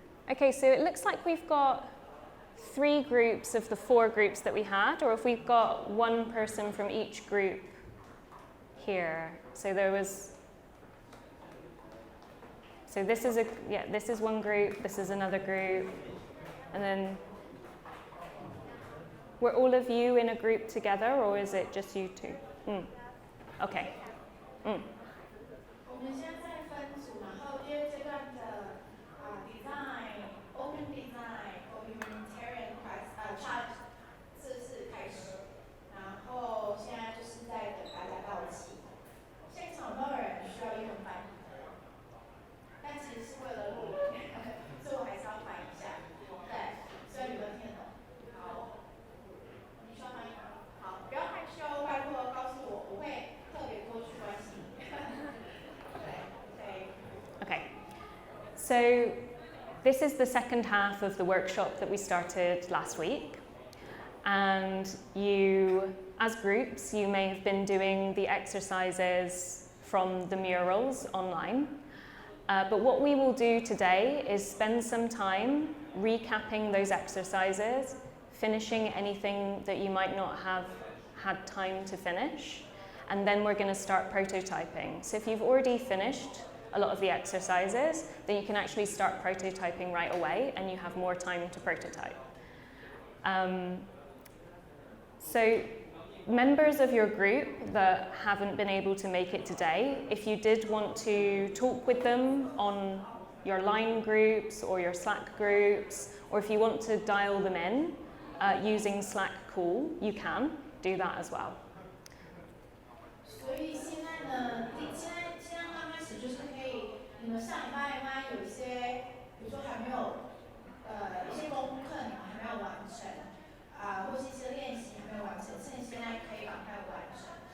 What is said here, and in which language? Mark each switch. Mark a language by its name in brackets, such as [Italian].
[English] Okay, so it looks like we've got 3 groups of the 4 groups that we had, or if we've got 1 person from each group here. So this is this is 1 group, this is another group, and then were all of you in a group together, or is it just you 2? Okay. [Chinese] 我们现在在分组，然后第2阶段的 [English] design open design for humanitarian chart [Chinese] 正式开始，然后现在就是在等大家到齐。现场有没有人需要英文翻译？但其实是为了录影，所以我还是要翻译一下。对，所以你们听得懂。好，你需要翻译吗？好，不要害羞，拜托告诉我，我会特别多去关心你。 [English] Okay, so this is the second half of the workshop that we started last week, and you, as groups, you may have been doing the exercises from the murals online, but what we will do today is spend some time recapping those exercises, finishing anything that you might not have had time to finish, and then we're going to start prototyping. So if you've already finished a lot of the exercises, then you can actually start prototyping right away and you have more time to prototype. So members of your group that haven't been able to make it today, if you did want to talk with them on your line groups or your Slack groups, or if you want to dial them in using Slack Call, you can do that as well. [Chinese] 所以现在呢，现在刚开始就是可以，你们上礼拜有一些，比如说还没有，一些功课你们还没有完成，或是一些练习还没有完成，趁现在可以赶快完成。